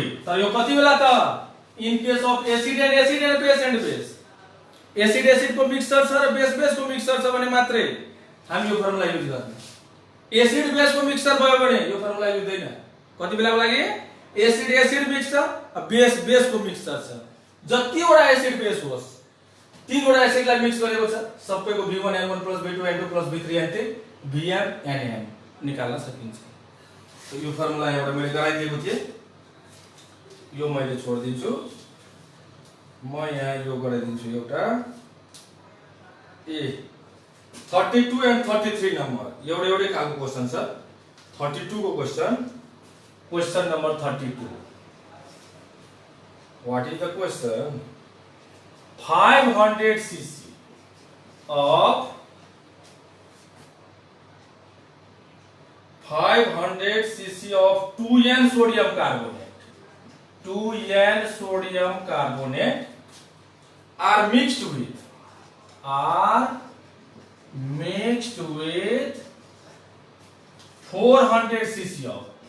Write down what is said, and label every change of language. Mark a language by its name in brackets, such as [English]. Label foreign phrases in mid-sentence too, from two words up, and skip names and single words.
[Nepali] तर यो कति बेला त [English] in case of acid and base [Nepali] एसिड को मिक्सचर छ र बेस को मिक्सचर छ भने मात्रै हामी यो फर्मुला युज गर्ने। एसिड बेस को मिक्सचर भयो भने यो फर्मुला युज हुँदैन। कति बेलाको लागि एसिड मिक्सचर बेस को मिक्सचर छ, जति वटा एसिड बेस होस् तीनवटा एसिडलाई मिक्स गरेको छ, सबैको [English] V1n1 plus V2n2 plus V3n3 [Nepali] VmNm निकाल्न सकिन्छ। तो यो फर्मुला एउटा मैले गराइदिएको थिएँ, यो मैले छोड्दिन्छु। म यहाँ यो गराइदिन्छु एउटा 32 and 33 नम्बर एउटै खालको क्वेशन छ। 32 को क्वेशन नम्बर 32। [English] What is the question? 500 cc of 2n sodium carbonate are mixed with 400 cc of